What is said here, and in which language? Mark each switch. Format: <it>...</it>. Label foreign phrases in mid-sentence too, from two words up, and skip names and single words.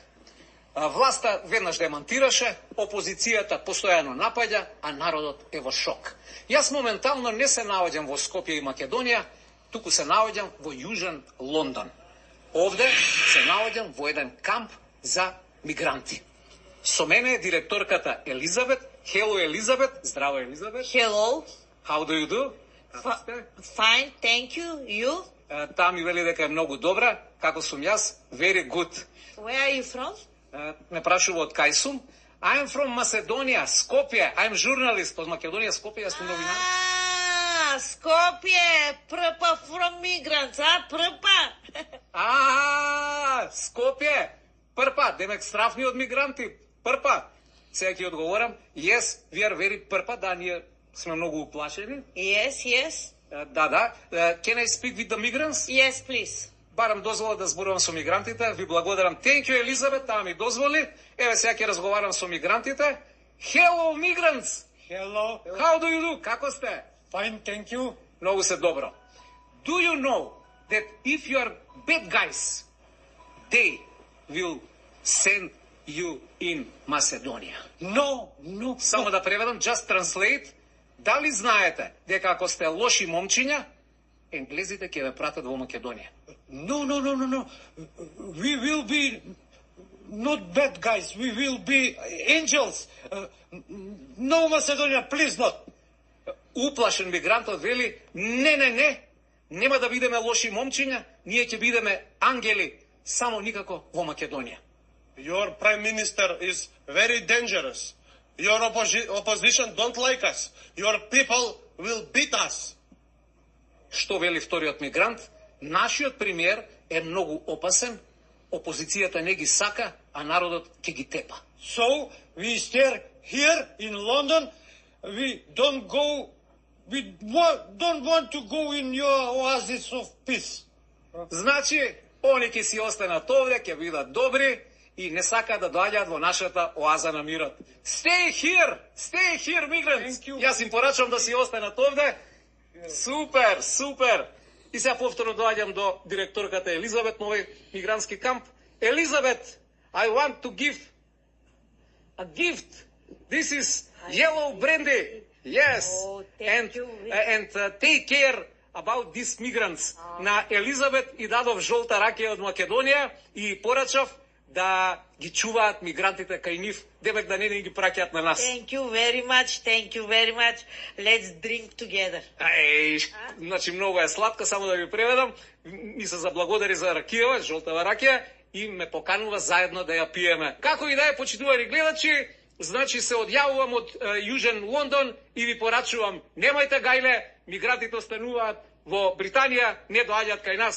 <mk>Власта веднаш демантираше, опозицијата постојано напаѓа, а народот е во шок. Јас моментално не се наоѓам во Скопје и Македонија, туку се наоѓам во Јужен Лондон. Овде се наоѓам во еден камп за мигранти. Со мене е директорката Елизабет. Hello, Елизабет. Здраво, Елизабет.</mk> <en>Hello. How do you do? Fine, thank you. You?</en> <mk>Таа ми вели дека е многу добра. Како сум јас?</mk> <en>Very good. Where are you from?</en> <mk>Ме прашува од кај сум.</mk> <en>I am from Macedonia, Skopje. I am journalist</en> <mk>од Македонија, Скопје, јас сум новинар. Skopje,</mk> <en>Prpa from migrants, Prpa. Skopje, Prpa,</en> <mk>демек страфни од мигранти, Prpa. Сега ќе одговорам,</mk> <en>yes, we are very Prpa,</en> <mk>да, ние сме многу уплашени.</mk> <en>Yes.</en> <mk>Да.</mk> <en>Can I speak with the migrants? Yes, please.</en> <mk>Барам дозвола да зборувам со мигрантите. Ви благодарам.</mk> <en>Thank you,</en> <mk>Елизабет, таа ми дозволи. Еве сега ќе разговарам со мигрантите.</mk> <en>Hello, migrants. Hello. How do you do?</en> <mk>Како сте?</mk> <en>Fine, thank you.</en> <mk>Многу се добро.</mk> <en>Do you know that if you are bad guys, they will send you in Macedonia? No.</en> <mk>Само да преведам,</mk> <en>just translate.</en> <mk>Дали знаете дека ако сте лоши момчиња, енглезите ќе ве пратат во Македонија?</mk> <en>No. We will be not bad guys. We will be angels. No, Macedonia, please not.</en> <mk>Уплашен мигрантот вели, не, нема да бидеме лоши момчиња, ние ќе бидеме ангели, само никако во Македонија.</mk> <en>Your prime minister is very dangerous. Your opposition don't like us. Your people will beat us.</en> <mk>Што вели вториот мигрант? Нашиот премиер е многу опасен, опозицијата не ги сака, а народот ќе ги тепа.</mk> <en>So, we stay here in London. We don't want to go in your oasis of peace.</en> <mk>Значи, они ќе си останат овде, ќе бидат добри и не сакаат да доаѓаат во нашата оаза на мирот.</mk> <en>Stay here, migrants.</en> <mk>Јас им порачувам да си останат овде. Супер. И сега повторно доаѓам до директорката Елизабет на овој мигрантски камп. Елизабет,</mk> <en>I want to give a gift. This is yellow brandy. Yes. And take care about these migrants.</en> <mk>На Елизабет и дадов жолта ракија од Македонија и порачав да ги чуваат мигрантите кај нив, демек да не ги праќаат на нас.</mk> <en>Thank you very much. Let's drink together.</en> <mk>Значи многу е сладка, само да ви преведам. Ми се заблагодари за ракијава, жолтава ракија и ме поканува заедно да ја пиеме. Како и да е, почитувани гледачи, значи се одјавувам од Јужен Лондон и ви порачувам, немајте гајле, мигрантите остануваат во Британија, не доаѓаат кај нас.</mk>